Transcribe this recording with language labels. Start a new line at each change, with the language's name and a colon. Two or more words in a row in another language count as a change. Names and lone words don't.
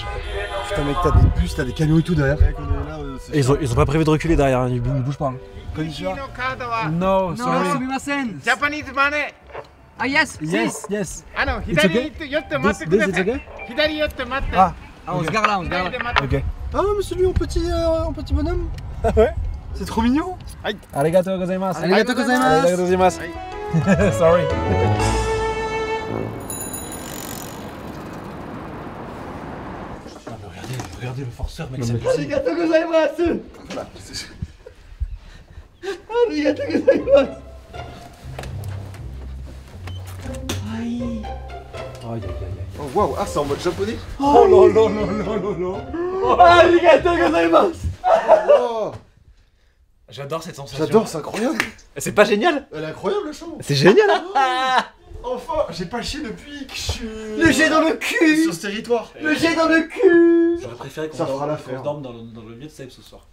French: Putain, mec, t'as des bus, t'as des camions et tout derrière. Et ils ont pas prévu de reculer derrière, hein, ils bougent pas. Hein.
Japanese: Konnichiwa.
English: No,
French: Non,
English: sorry.
Japanese: sumimasen.
English: Japanese money. Ah yes, Yes, yes.
Japanese: 左
English: okay?
Japanese: 寄って待ってく
English: This
Japanese: だ
English: is
Japanese: さい。
English: okay?
Japanese: 左寄って待って。 Ah.
French: Ah, on se gare là, on se gare
Japanese: 左
French: là.
Japanese: で待って。
French: Ok. Ah, mais celui en petit bonhomme. Ah ouais? C'est trop mignon.
Japanese: ありがとうございます. ありがとうございます. ありがとうございます.
English: Sorry.
French: Ah, mais regardez le forceur, mec, c'est
Japanese: ありがとうございます。ありがとうございます.
French: Aïe, aïe, aïe, aïe. Oh waouh, ah c'est en mode japonais. Oh non, non, non, non, non, non.
Japanese: ありがとうございます. Oh,
French: J'adore cette sensation. j'adore, c'est incroyable. C'est pas génial? Elle est incroyable la chambre. C'est génial, hein? Enfin, j'ai pas chié depuis que je suis. Le jet dans le cul. Sur ce territoire. Le jet dans le cul. J'aurais préféré Ça fera l'affaire. dorme dans le mieux de Seb ce soir.